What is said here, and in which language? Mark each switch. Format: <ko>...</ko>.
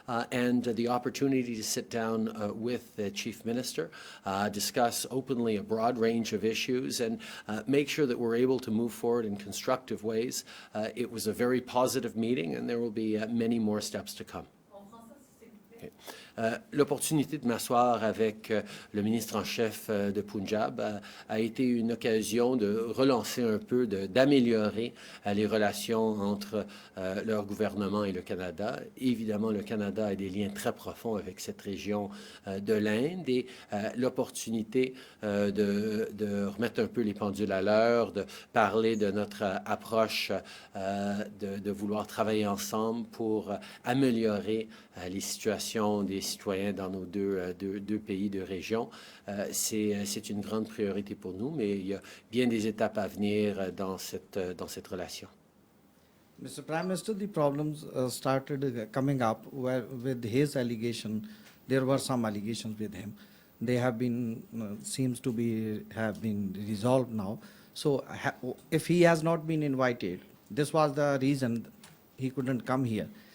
<en>And the opportunity to sit down with the Chief Minister, discuss openly a broad range of issues, and make sure that we're able to move forward in constructive ways. It was a very positive meeting, and there will be many more steps to come.</en> <fr>L'opportunité de m'asseoir avec le ministre en chef de Punjab a été une occasion de relancer un peu, d'améliorer les relations entre leur gouvernement et le Canada. Évidemment, le Canada a des liens très profonds avec cette région de l'Inde et l'opportunité de remettre un peu les pendules à l'heure, de parler de notre approche, de vouloir travailler ensemble pour améliorer les situations des citoyens dans nos deux pays, deux régions. C'est une grande priorité pour nous, mais il y a bien des étapes à venir dans cette relation.</fr> <en>Mr. Prime Minister, the problems started coming up with his allegation. There were some allegations with him. They have been, seems to have been resolved now. So if he has not been invited, this was the reason he couldn't come here.</en>